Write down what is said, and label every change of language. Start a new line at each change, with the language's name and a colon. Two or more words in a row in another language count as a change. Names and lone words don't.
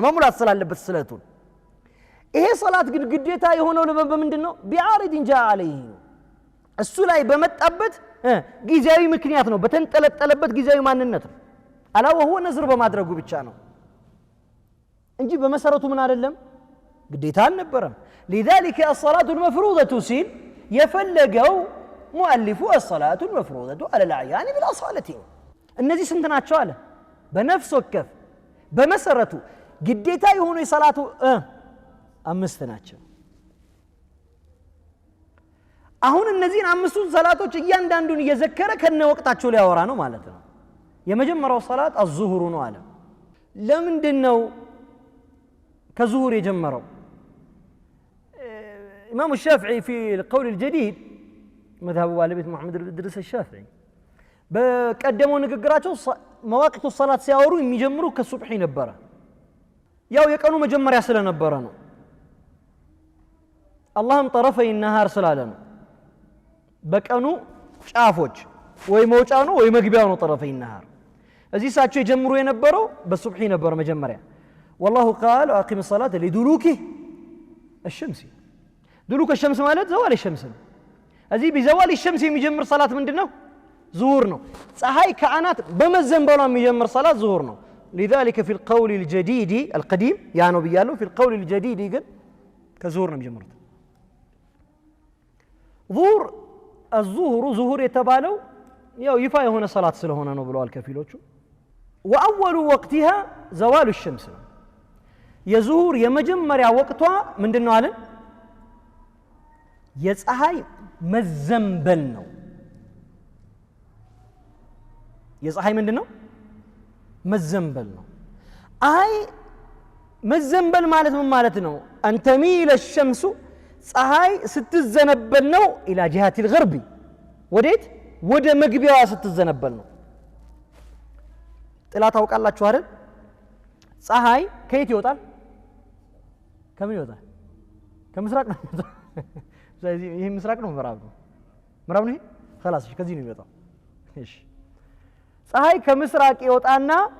Amharic: መሙላት ስላለበት ስለቱን ይሄ ሰላት ግን ግዴታ የሆነው በምንድነው
Arabic: بعارض جاء عليه
Amharic: እሱ ላይ በመጣበት ጊዜያዊ ምክንያት ነው በተንጠለጠለበት ጊዜያዊ ማንነት ነው አላው هو ነዝር በማድረጉ ብቻ ነው እንጂ በመሰረቱ ምን አይደለም ግዴታ አልነበረም
Arabic: لذلك الصلاه المفروضه
Amharic: ሲል የፈለገው ሙአሊፉ
Arabic: الصلاه المفروضه على الاعيان بالاصاله
Amharic: እነዚህ ስንት ናቸው አለ በነፍስ ወከፍ በመሰረቱ ግዴታ የሆኑ የሰላቱ አምስት ናቸው አሁን እነዚህን አምስቱን ሰላቶች እያንዳንዱን እየዘከረ ከነ ወቅታቸው ሊያወራ ነው ማለት ነው የመጀመሪያው ሰላት الظهر ነው አለ ለምንድነው ከዙሁር የጀመረው
Arabic: امام الشافعي في القول الجديد مذهب والد محمد بن ادريس الشافعي
Amharic: በቀደመው ንግግራቸው መዋቂቱ ሰላት ሲያወሩ የሚጀምሩ ከሱብሒ ነበር ያው የቀኑ መጀመሪያ ስለነበረ ነው አላህም
Arabic: طرفي النهار
Amharic: ስላለ ነው በቀኑ ጫፎች ወይ መውጫው ነው ወይ መግቢያው ነው
Arabic: طرفي النهار
Amharic: እዚህ ሳቸው የጀምሩ የነበረው በሱብሒ ነበር መጀመሪያ
Arabic: والله قال اقم الصلاه لدلوك الشمس دلوك الشمس
Amharic: ማለት
Arabic: زوال الشمس
Amharic: እዚህ
Arabic: بزوال الشمس
Amharic: የሚጀምር ሰላት ምንድነው ዙሁር ነው ፀሐይ ከአናት በመዘንበሏ የሚጀምር ሰላት ዙሁር ነው
Arabic: لذلك في القول الجديد القديم
Amharic: ያ ነው ብያለሁ
Arabic: في القول الجديد
Amharic: ግን ከዙሁር ነው የሚጀምሩት الظهر የተባለው ያው ይፋ የሆነ ሰላት ስለሆነ ነው ብለዋል ከፊሎቹ
Arabic: واول وقتها زوال الشمس
Amharic: የዙሁር የመጀመሪያ ወቅቷ ምንድነው አለ የፀሐይ መዘንበል ነው የፀሐይ ምንድነው መዘንበል ነው አይ መዘንበል ማለት ምን ማለት ነው
Arabic: أن تميل الشمس
Amharic: ፀሐይ ስትዘነበል ነው
Arabic: الى جهه الغرب
Amharic: ወዴት ወደ መግቢያዋ ስትዘነበል ነው ጥላ ታውቃላችሁ አይደል ፀሐይ ከየት ይወጣል ከምን ይወጣል ከምስራቅ ነው ስለዚህ ይሄ ምስራቅ ነው ምዕራብ ነው ይሄ خلاص ከዚህ ነው የሚወጣው እሺ ፀሐይ ከምስራቅ ይወጣና